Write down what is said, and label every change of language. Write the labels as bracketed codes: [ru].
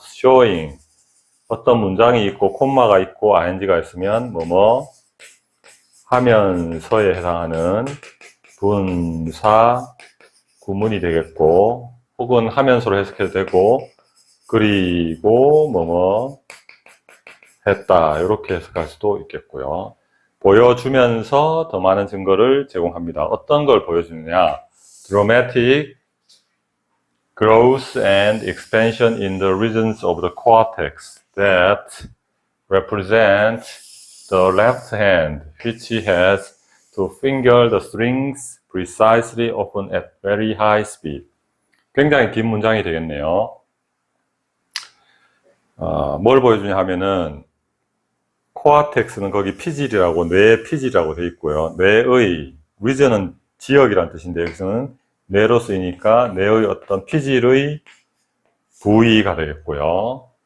[ko] showing, 어떤 문장이 있고 콤마가 있고 ing가 있으면 뭐뭐 하면서에 해당하는 분사 구문이 되겠고, 혹은 하면서로 해석해도 되고, 그리고 뭐뭐 했다, 이렇게 해석할 수도 있겠고요. 보여주면서 더 많은 증거를 제공합니다. 어떤 걸 보여주느냐? [en] Dramatic growth and expansion in the regions of the cortex that represent the left hand, which has to finger the strings precisely, often at very high speed. [ko] 굉장히 긴 문장이 되겠네요. 뭘 보여주냐 하면은, 코아텍스는 거기 피질이라고, 뇌의 피질이라고 되어 있고요. 뇌의, region은 지역이란 뜻인데, 여기서는 뇌로 쓰이니까 뇌의 어떤 피질의 부위가 되겠고요.